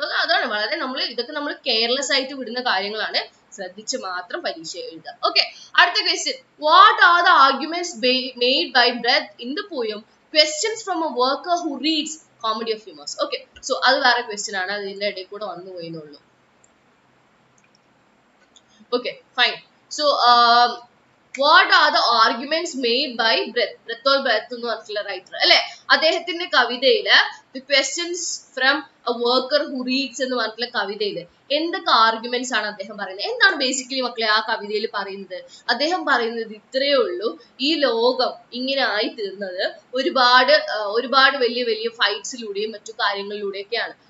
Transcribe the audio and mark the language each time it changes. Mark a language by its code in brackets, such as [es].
[ml] അതാണ് വളരെ ഇതൊക്കെ നമ്മൾ കെയർലെസ് ആയിട്ട് വിടുന്ന കാര്യങ്ങളാണ്. ശ്രദ്ധിച്ച് മാത്രം പരീക്ഷ എഴുതുക. [en] Okay, അടുത്ത question. What are the arguments made by Brecht in the poem questions from a worker who reads comedy of humours? [ml] Okay, so അത് വേറെ ക്വസ്റ്റ്യൻ ആണ്, അതിന്റെ ഇടയിൽ കൂടെ വന്നു പോയെന്നുള്ളൂ. [en] Okay, fine. So, what are the arguments made by Brecht? [ml] Brecht എന്ന് പറഞ്ഞിട്ടുള്ള writer അല്ലെ. അദ്ദേഹത്തിന്റെ കവിതയില് The questions from a worker who reads എന്ന് പറഞ്ഞിട്ടുള്ള കവിതയില് എന്തൊക്കെ ആർഗ്യുമെന്റ്സ് ആണ് അദ്ദേഹം പറയുന്നത്? എന്താണ് ബേസിക്കലി മക്കളെ ആ കവിതയിൽ പറയുന്നത്? അദ്ദേഹം പറയുന്നത് ഇത്രയേ ഉള്ളൂ. ഈ ലോകം ഇങ്ങനെ ആയി തീർന്നത് ഒരുപാട് വലിയ വലിയ ഫൈറ്റ്സിലൂടെയും മറ്റു കാര്യങ്ങളിലൂടെയൊക്കെയാണ്.